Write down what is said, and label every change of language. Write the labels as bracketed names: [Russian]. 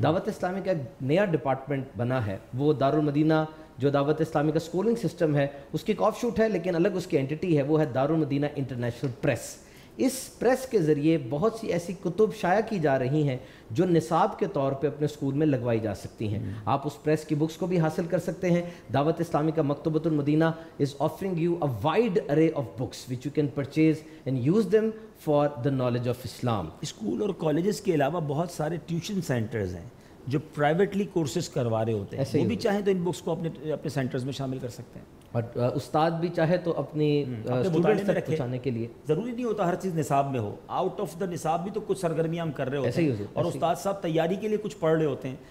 [Urdu] دعوت اسلامی کا ایک نیا ڈپارٹمنٹ بنا ہے, وہ دارالمدینہ جو دعوت اسلامی کا اسکولنگ سسٹم ہے اس کی ایک آف شوٹ ہے, لیکن الگ اس کی اینٹی ہے, وہ ہے دارالمدینہ انٹرنیشنل پریس. اس پریس کے ذریعے بہت سی ایسی کتب شائع کی جا رہی ہیں جو نصاب کے طور پہ اپنے اسکول میں لگوائی جا سکتی ہیں. آپ اس پریس کی بکس کو بھی حاصل کر سکتے ہیں. [English] دعوت اسلامی کا مکتبۃ المدینہ is offering you a wide array of books which you can purchase and use them for the knowledge of Islam. [Urdu] School اور کالجز کے علاوہ بہت سارے ٹیوشن سینٹرز ہیں جو پرائیویٹلی کورسز کروا رہے ہوتے ہیں, وہ بھی چاہیں تو ان بکس کو اپنے سینٹرز میں شامل کر سکتے ہیں. اور استاد بھی چاہے تو اپنی اسٹوڈنٹس تک پہنچانے کے لیے ضروری نہیں ہوتا ہر چیز نصاب میں ہو, [English] out of the [Urdu] نصاب بھی تو کچھ سرگرمیاں ہم کر رہے ہوتے ہیں, اور استاد صاحب تیاری کے لیے کچھ پڑھ رہے ہوتے ہیں.